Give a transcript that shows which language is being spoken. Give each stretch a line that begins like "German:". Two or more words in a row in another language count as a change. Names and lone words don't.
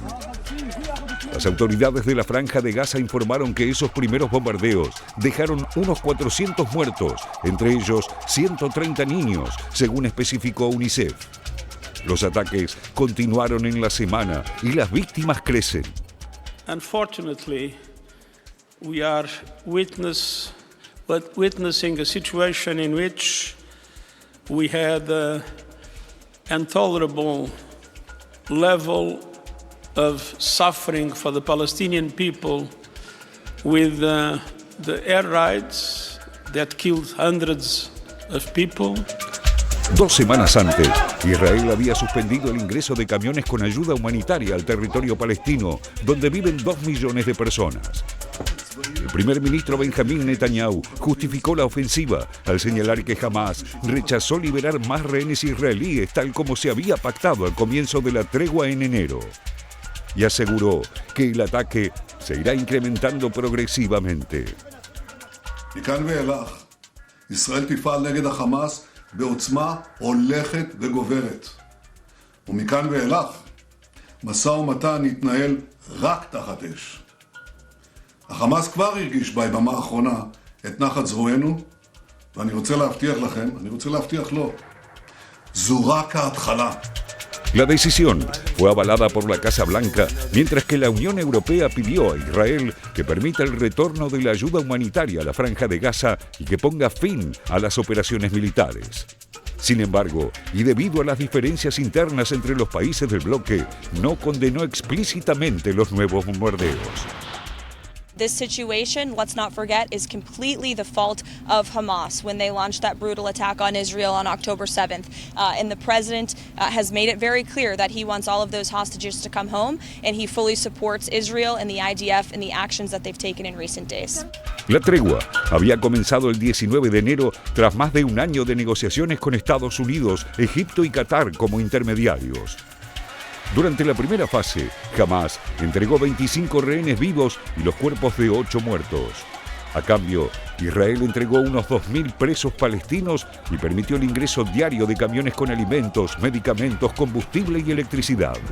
Spanish: Las autoridades de la Franja de Gaza informaron que esos primeros bombardeos dejaron unos 400 muertos, entre ellos 130 niños, según especificó UNICEF. Los ataques continuaron en la semana y las víctimas crecen.
English: Unfortunately, we are witnessing a situation in which we had an intolerable level of suffering for the Palestinian people with the air raids that killed hundreds of people.
Spanish: 2 semanas antes, Israel había suspendido el ingreso de camiones con ayuda humanitaria al territorio palestino, donde viven 2 millones de personas. El primer ministro Benjamín Netanyahu justificó la ofensiva al señalar que Hamás rechazó liberar más rehenes israelíes tal como se había pactado al comienzo de la tregua en enero. Y aseguró que el ataque se irá incrementando progresivamente.
Hebrew: מכאן ואילך, ישראל תפעל נגד החמאס בעוצמה הולכת וגוברת. ומכאן ואילך, משא ומתן יתנהל רק תחת אש. החמאס כבר הרגיש ביממה האחרונה את נחת זרוענו, ואני רוצה להבטיח לכם, אני רוצה להבטיח לו, זו רק ההתחלה.
Spanish: La decisión fue avalada por la Casa Blanca, mientras que la Unión Europea pidió a Israel que permita el retorno de la ayuda humanitaria a la Franja de Gaza y que ponga fin a las operaciones militares. Sin embargo, y debido a las diferencias internas entre los países del bloque, no condenó explícitamente los nuevos bombardeos.
English: This situation, let's not forget, is completely the fault of Hamas when they launched that brutal attack on Israel on October 7th. And the president has made it very clear that he wants all of those hostages to come home, and he fully supports Israel and the IDF and the actions that they've taken in recent days.
Spanish: La tregua había comenzado el 19 de enero tras más de un año de negociaciones con Estados Unidos, Egipto y Qatar como intermediarios. Durante la primera fase, Hamás entregó 25 rehenes vivos y los cuerpos de 8 muertos. A cambio, Israel entregó unos 2.000 presos palestinos y permitió el ingreso diario de camiones con alimentos, medicamentos, combustible y electricidad.